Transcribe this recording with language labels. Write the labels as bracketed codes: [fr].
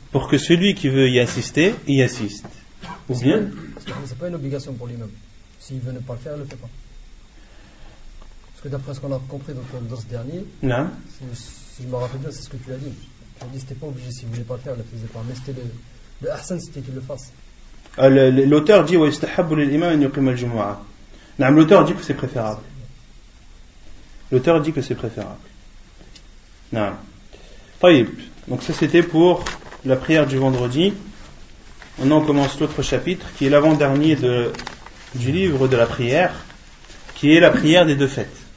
[fr] Pour que celui qui veut y assister, y assiste. Ou bien c'est pas une obligation pour l'imam. S'il veut ne pas le faire, il ne le fait pas. Parce que d'après ce qu'on a compris dans ce dernier, non. Si je me rappelle bien, c'est ce que tu as dit. Tu as dit que c'était pas obligé, s'il ne voulait pas le faire, il ne le faisait pas. Mais c'était le ahsan, c'était qu'il le fasse. L'auteur dit [ar] وَيُسْتَحَبُّ لِلْإِمَامِ أَنْ يُقِيمَ الْجُمُعَةَ. [fr] L'auteur dit que c'est préférable. L'auteur dit que c'est préférable. Non. طيب. Donc ça c'était pour la prière du vendredi. Maintenant on commence l'autre chapitre qui est l'avant-dernier du livre de la prière, qui est la prière des deux fêtes.